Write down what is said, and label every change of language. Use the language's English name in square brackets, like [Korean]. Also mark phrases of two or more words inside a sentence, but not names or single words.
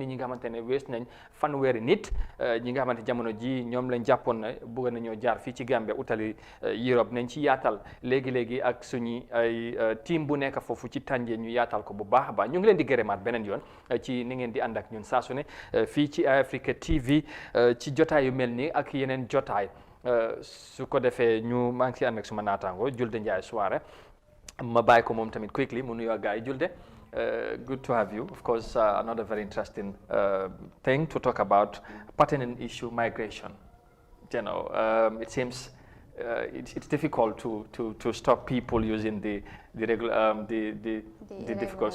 [Wolof] ñi nga xamante ne wees nañ fanweeri nit ñi nga xamante jamono ji ñoom lañ jàppoon ne bëgg nañoo jaar fii ci Gambia utali Europe nañ ci yaatal léegi-léegi ak suñu ay team bu nekk foofu ci Tànje ñu yaatal ko bu baax a baax ñu ngi leen di gërëmaat beneen yoon ci ni ngeen di ànd ak ñun saa su ne fii ci Africa TV ci jotaay yu mel nii ak yeneen jotaay su ko defee ñu maa ngi si ànd ak suma naataango Julde Njaay Soirée ma bàyyi ko moom tamit quickly mu nuyoo gars yi Julde [English] good to have you. Of course, another very interesting thing to talk about, pertinent issue, migration. You know, it seems it's difficult to stop people using the regular the difficult.